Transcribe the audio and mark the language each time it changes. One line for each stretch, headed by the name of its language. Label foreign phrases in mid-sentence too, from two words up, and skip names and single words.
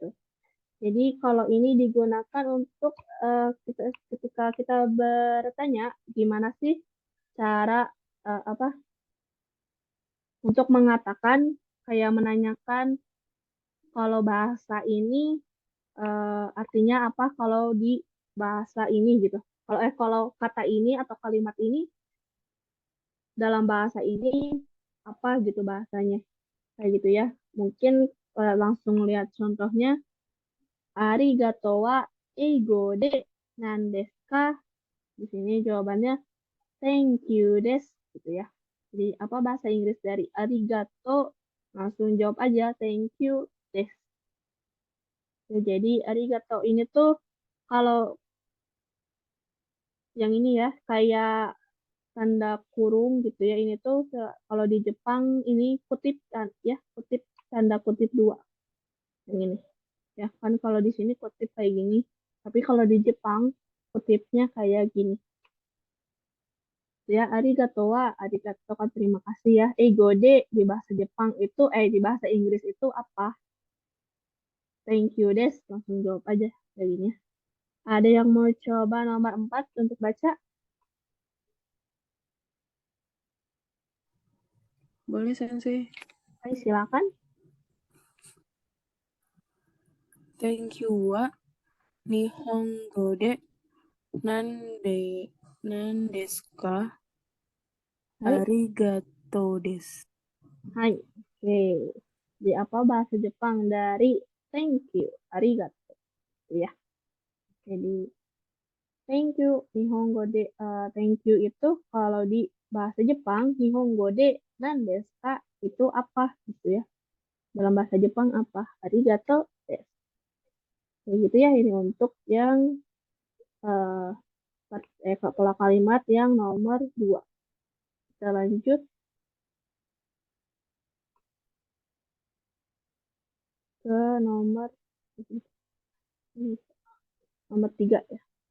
Indonesian: Jadi kalau ini digunakan untuk ketika kita bertanya gimana sih cara apa untuk mengatakan, kayak menanyakan kalau bahasa ini artinya apa kalau di bahasa ini gitu. Kalau kata ini atau kalimat ini dalam bahasa ini apa gitu bahasanya. Kayak gitu ya. Mungkin langsung lihat contohnya.
Japanese: ありがとうは英語で何ですか?
Indonesian: Di sini jawabannya
English: thank you
Indonesian: des gitu ya. Jadi apa bahasa Inggris dari arigato? Langsung jawab aja
English: thank you
Indonesian: des. Ya, jadi arigato ini tuh kalau yang ini ya kayak tanda kurung gitu ya. Ini tuh kalau di Jepang ini kutip kan ya, kutip tanda kutip dua yang ini. Ya kan kalau di sini kutip kayak gini. Tapi kalau di Jepang kutipnya kayak gini. Ya,
Japanese: ありがとうは,
Indonesian: arigato kan terima kasih ya. Gode di bahasa Jepang itu, di bahasa Inggris itu apa?
English: Thank you
Indonesian: des, langsung jawab aja kayak gini. Ada yang mau coba nomor 4 untuk baca? Boleh, Sensei. Ayo silakan.
English: Thank you
Japanese: は日本語で何ですか? Hai, ありがとうです.
Indonesian: hai. Oke. Di apa bahasa Jepang dari
English: thank you,
Indonesian: arigato. Ya, jadi thank you,
Japanese: 日本語で
English: thank you
Indonesian: itu kalau di bahasa Jepang,
Japanese: 日本語で何ですか
Indonesian: itu apa gitu ya. Dalam bahasa Jepang apa?
Japanese: ありがとうです.
Indonesian: Kayak gitu ya ini untuk yang pola kalimat yang nomor 2. Kita lanjut ke nomor 3 ya.